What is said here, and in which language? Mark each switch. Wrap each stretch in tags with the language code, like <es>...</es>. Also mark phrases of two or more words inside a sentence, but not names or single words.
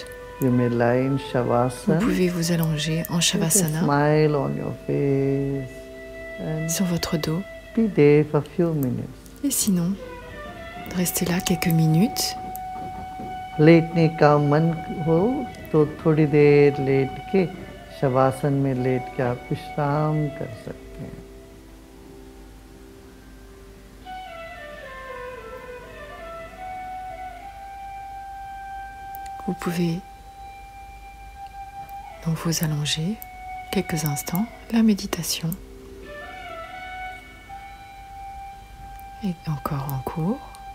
<fr>Vous pouvez vous allonger en Shavasana, sur votre dos. Et sinon, restez là quelques minutes.</fr> <hi>लेटने का मन हो तो थोड़ी देर लेट के शवासन में लेट के आप विश्राम कर सकते हैं।</hi> <fr>Vous pouvez donc vous allonger quelques instants. La méditation est encore en cours.</fr>